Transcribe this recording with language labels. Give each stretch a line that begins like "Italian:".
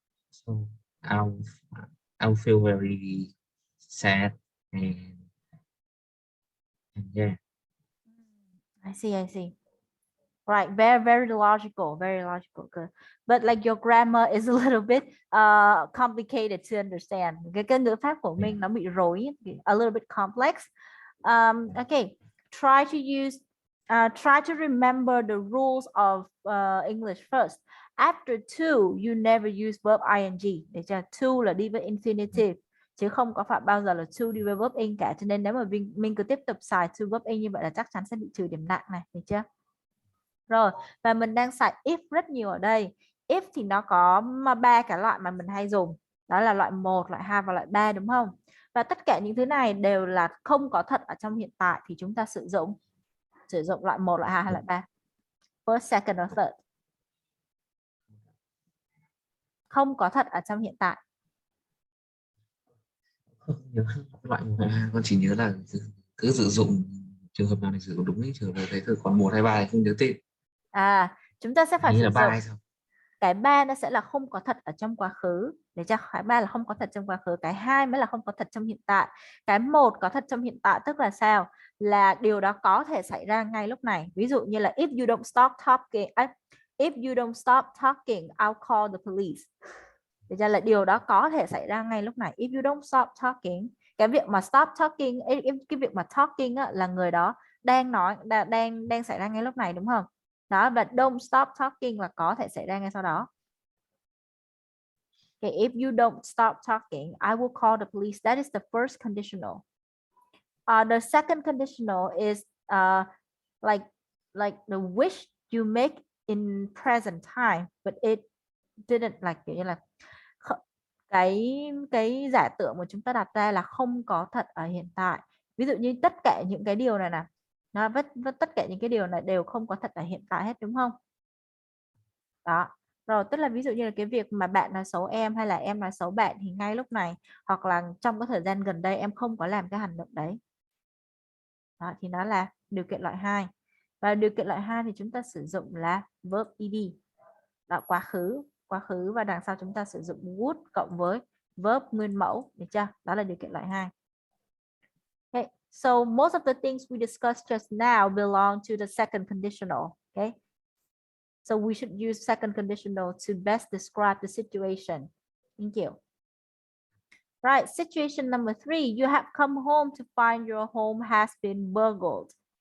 English: So I'll I'll feel very sad and yeah. I see, I see. Right, very very logical, very logical. Good, but like your grammar is a little bit complicated to understand.
Vietnamese: Cái ngữ pháp của
English: Yeah.
Vietnamese: mình nó bị rối,
English: a little bit complex. Okay, try to use, try to remember the rules of English first. After to, you never use verb ing.
Vietnamese: Để cho to là đi với infinitive, chứ không có phải bao giờ là to đi với verb in cả. Cho nên nếu mà mình cứ tiếp tục xài to verb in như vậy là chắc chắn sẽ bị trừ điểm nặng này, được chưa? Rồi, và mình đang xài if rất nhiều ở đây. If thì nó có ba cái loại mà mình hay dùng. Đó là loại 1, loại 2 và loại 3, đúng không? Và tất cả những thứ này đều là không có thật ở trong hiện tại thì chúng ta sử dụng loại 1, loại 2 hay loại 3.
English: First, second or third.
Vietnamese: Không có thật ở trong hiện tại. Không nhớ loại một hay hai, con chỉ nhớ là cứ sử dụng trường hợp nào thì sử dụng đúng ấy, trường hợp thấy thôi, còn một hay ba thì không nhớ tên. Chúng ta sẽ phải Nghĩ sử là ba dụng hay sao? cái 3 nó sẽ là không có thật ở trong quá khứ, để cho cái 3 là không có thật trong quá khứ, cái 2 mới là không có thật trong hiện tại, cái 1 có thật trong hiện tại, tức là sao? Là điều đó có thể xảy ra ngay lúc này. Ví dụ như là
English: if you don't stop talking, if you don't stop talking, I'll call the police.
Vietnamese: Để cho là điều đó có thể xảy ra ngay lúc này.
English: If you don't stop talking,
Vietnamese: cái việc mà stop talking, cái việc mà talking á, là người đó đang nói, đang xảy ra ngay lúc này, đúng không? Đó, và don't stop talking là có thể xảy ra ngay sau đó.
English: Okay, if you don't stop talking, I will call the police. That is the first conditional. The second conditional is like the wish you make in present time, but it didn't, like
Vietnamese: kiểu như là cái giả tưởng mà chúng ta đặt ra là không có thật ở hiện tại. Ví dụ như tất cả những cái điều này nè, nó tất cả những cái điều này đều không có thật ở hiện tại hết, đúng không? Đó. Rồi, tức là ví dụ như là cái việc mà bạn nói xấu em hay là em nói xấu bạn thì ngay lúc này hoặc là trong cái thời gian gần đây em không có làm cái hành động đấy. Đó, thì nó là điều kiện loại 2. Và điều kiện loại 2 thì chúng ta sử dụng là verb ed. Đó, quá khứ và đằng sau chúng ta sử dụng would cộng với verb nguyên mẫu, được chưa? Đó là điều kiện loại 2. Okay.
English: So most of the things we discussed just now belong to the second conditional. Okay. So we should use second conditional to best describe the situation. Thank you. Right, situation number 3. You have come home to find your home has been burgled.